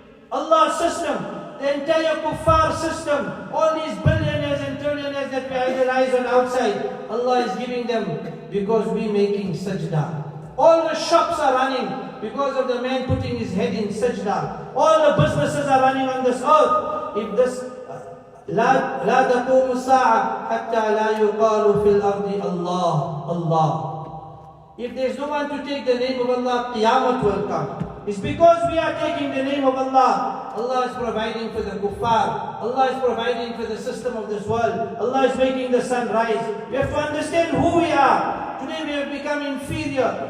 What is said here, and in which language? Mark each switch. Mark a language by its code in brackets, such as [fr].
[en] Allah's system, the entire kuffar system, all these billionaires and trillionaires that we idolize on outside, Allah is giving them because we making sajda. All the shops are running because of the man putting his head in sajda. All the businesses are running on this earth. If this [ar] لا تقوم الساعة حتى لا يقال في الأرض الله الله. [en] If there's no one to take the name of Allah, Qiyamah will come. It's because we are taking the name of Allah. Allah is providing for the kuffar. Allah is providing for the system of this world. Allah is making the sun rise. We have to understand who we are. Today we have become inferior.